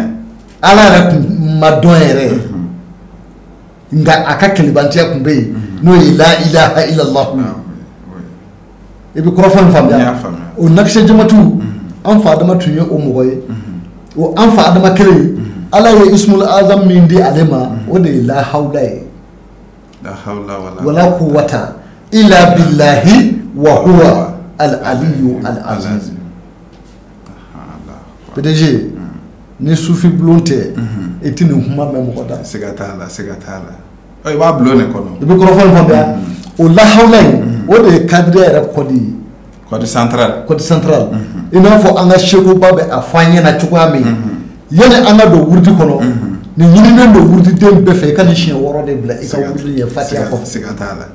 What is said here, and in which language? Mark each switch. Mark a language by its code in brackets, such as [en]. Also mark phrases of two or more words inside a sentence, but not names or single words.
[bm] ala yɛrɛ tun ma dɔn yɛrɛ nka a ka kɛlɛbantiya tun bɛ yen n'o ye [ar] لا إله إلا الله [bm] i bɛ kɔrɔfɔ in faamuya o Nakshabandiyatu an fa Adama tun ye o mɔgɔ ye o an fa Adama kelen ala ye [ar] اسم الأعظم [bm] min di ale ma o de ye [ar] لا حول [bm] ye [ar] ولا قوة إلا بالله وهو العلي العظيم [bm] PDG ni sufi bulon tɛ i tɛ nin kuma mɛn mɔgɔ da siga t'a la i b'a bulon de kɔnɔ i bɛ kɔrɔfɔ in faamuya o [ar] لا حول [bm] in o de ye kadiriya yɛrɛ kɔdi ye kɔdi central i n'a fɔ an ka sekuba bɛ a fɔ an ɲɛna cogoya min yanni an ka don wurudi kɔnɔ nin ɲininen don wurudiden bɛɛ fɛ i ka nin siɲɛ 6 de bila i ka wurudi ye fatiha kɔfɛ siga t'a la